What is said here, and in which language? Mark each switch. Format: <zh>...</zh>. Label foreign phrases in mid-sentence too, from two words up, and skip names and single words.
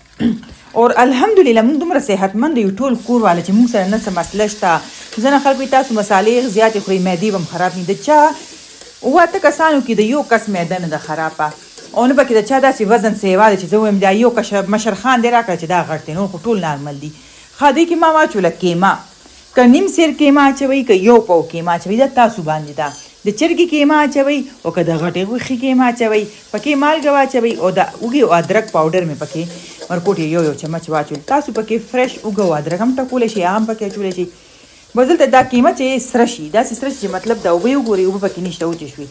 <ps>او الحمدلله موږ دومره صحتمند یو ټول کور واله چې موږ سره نه څه مسله شته. ځینې خلک وایي تاسو مسالې زیاتې خورئ معدې به هم خراب وي. د چا 8 کسانو کې د یو کس معده نه ده خرابه او نه پکې د چا داسې وزن سیوا دی چې زه وایم دا یو مشر خان دی راکړه چې دا غټ دی، نور خو ټول نارمل دي. ښه دې کې ما واچوله قیمه. که نیم سیر قیمه اچوئ که 1 پاو قیمه اچوئ دا تاسو باندې ده. د چرګې قیمه اچوئ او که د غټې غوښې قیمه اچوئ. پکې مالګه واچوئ او د اوږې او ادرک پاوډر مې پکې ورکوټ یو چمچ واچول. تاسو پکې فرش اوږه او ادرک هم ټکولی شئ، هغه هم پکې اچولی شئ. بس دلته دا قیمه چې سره شي داسې سره شي چې مطلب د اوبه وګورئ اوبه پکې نشته وچې شوي.</ps>